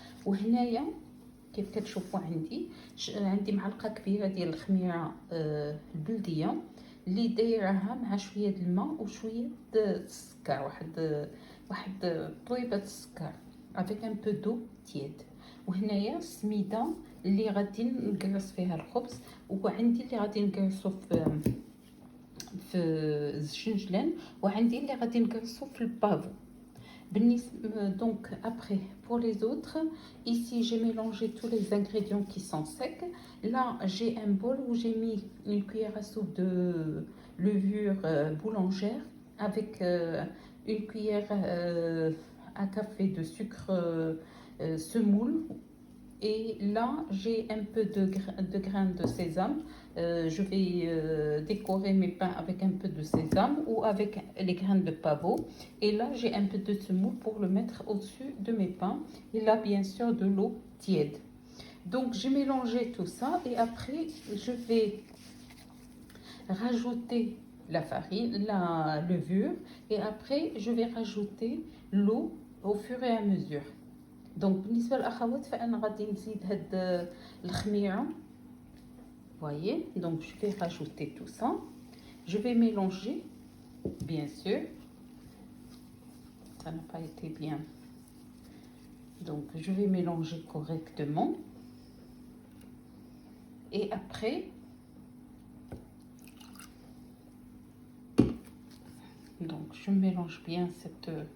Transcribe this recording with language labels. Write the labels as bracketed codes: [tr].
[ar] وهنايا كيف كتشوفوا عندي معلقه كبيره ديال الخميره البلديه اللي دايرها مع شويه الماء وشويه السكر، واحد طويبه السكر avec un peu d'eau tiède. وهنايا السميده اللي غادي نقرص فيها الخبز، وعندي اللي غادي نقرصو في الجنجلان، وعندي اللي غادي نقرصو في البافو. [fr] Donc après pour les autres, ici j'ai mélangé tous les ingrédients qui sont secs. Là j'ai un bol où j'ai mis une cuillère à soupe de levure boulangère avec une cuillère à café de sucre semoule. Et là j'ai un peu de graines de sésame. Je vais décorer mes pains avec un peu de sésame ou avec les graines de pavot. Et là j'ai un peu de semoule pour le mettre au-dessus de mes pains. Et là bien sûr de l'eau tiède. Donc j'ai mélangé tout ça et après je vais rajouter la farine, la levure, et après je vais rajouter l'eau au fur et à mesure. [ar] Donc بالنسبة للأخوات فأنا غادي نزيد هاد الخميرة. [fr] Voyez, donc je vais rajouter tout ça. Je vais mélanger, bien sûr. Ça n'a pas été bien. Donc je vais mélanger correctement. Et après, donc je mélange bien cette...